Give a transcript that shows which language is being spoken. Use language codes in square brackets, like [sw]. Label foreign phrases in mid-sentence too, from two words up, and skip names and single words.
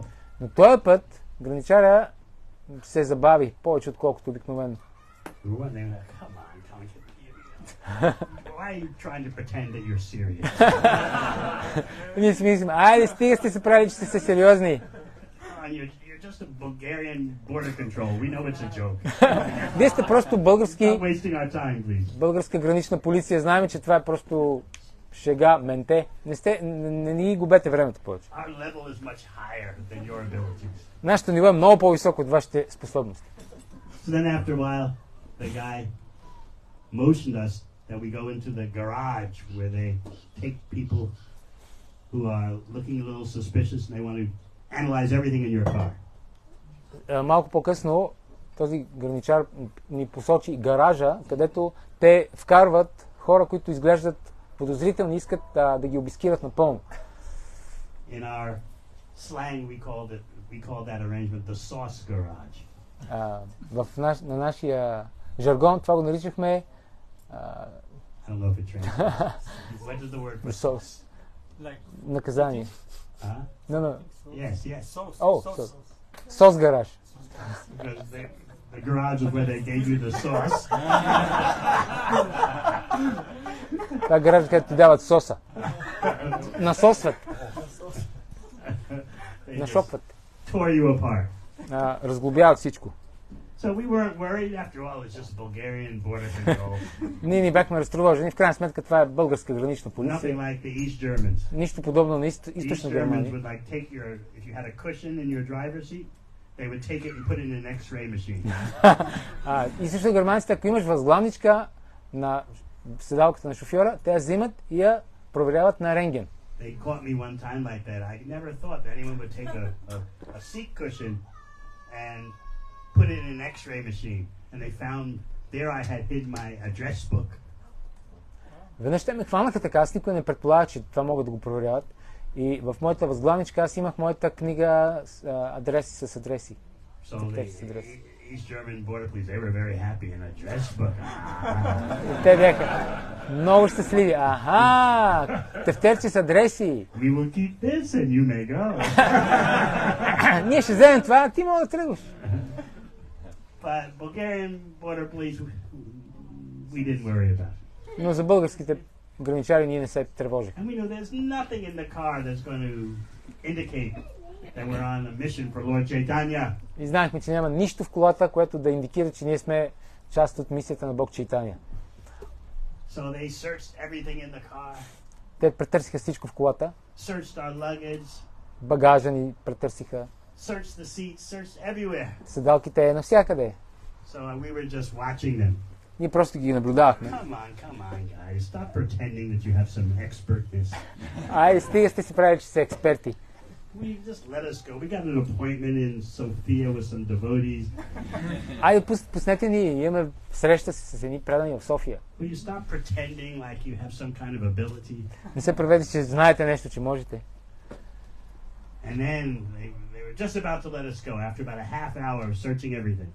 [bg] Но този път граничаря се забави повече отколкото обикновено. [en] Come on, why are you trying to pretend that you're serious? [bg] Ние си мислим, айде, стига сте се правили, че сте сериозни. [en] You're just a Bulgarian border control. We know it's a joke. [bg] Вие сте просто [en] Stop wasting our time, please. [bg] българска гранична полиция. Знаем, че това е просто шега, менте. Не ни губете времето повече. [en] Our level is much higher than your abilities. [bg] Нашето ниво е много по-високо от вашите способности. [en] So then after a while, the guy motioned us that we go into the garage where they take people who are looking a little suspicious and they want to analyze everything in your car. [bg] Малко по-късно този граничар ни посочи гаража, където те вкарват хора, които изглеждат подозрителни, искат да ги обискират напълно. [en] In our slang we called that arrangement the sauce garage. [bg] На нашия жаргон това го наричахме [en] I don't know if it translates. What is the word for sauce? [bg] Наказание. No. [en] Yes. Sauce. Oh, sauce garage. The garage is where they gave you the sauce. [bg] Това е гараж, където ти дават соса. Насосват. Нашопват. [en] Tore you apart. [bg] Разглобяват всичко. [en] So we weren't worried. After all, it's just Bulgarian border control. [bg] Ние ни бяхме разтревожени. В крайна сметка това е българска гранична полиция. [en] Nothing like the East Germans. [bg] Нищо подобно на източна Германия. [en] Would like take your, if you had a cushion in your driver's seat, they would take it and put it in an X-ray machine. [bg] Източно германците, ако имаш възглавничка на седалката на шофьора, те я взимат и я проверяват на рентген. [en] They caught me one time like that. I never thought that anyone would take a seat cushion and put it in an X-ray machine, and they found there I had hid my address book. [bg] Веднъж те ме хванаха така, аз никой не предполага, че това могат да го проверяват. И в моята възглавничка аз имах моята книга с адреси с адреси. [en] So the East German border police, they were very happy in address book. [bg] Те бяха много щастливи. Аха, тефтерче с адреси. [en] We will keep this and you may go. [bg] Ние ще вземем това, а ти мога да тръгваш. [en] But Bulgarian border police, we didn't worry about it. [bg] Но за българските граничари ние не се тревожихме. [en] And we know there's nothing in the car that's going to indicate that we're on a mission for Lord Chaitanya. [bg] И знаехме, че няма нищо в колата, което да индикира, че ние сме част от мисията на Бог Чайтания. [en] So they searched everything in the car. [bg] Те претърсиха всичко в колата. [en] Searched our luggage. [bg] Багажа ни претърсиха. [en] searched the seats, searched everywhere. [bg] Седалките навсякъде. [en] So we were just watching them. [bg] Ние просто ги наблюдавахме. [en] Come on, guys. Stop pretending that you have some expertness. [bg] Ай, стига сте си правили, че са експерти. [en] We just let us go. We got an appointment in Sofia with some devotees. [bg] Айде, пуснете ни, имаме среща с едни предани в София. [en] Will you stop pretending like you have some kind of ability? [bg] Не се правете, че знаете нещо, че можете. [en] And then they were just about to let us go after about a half hour of searching everything.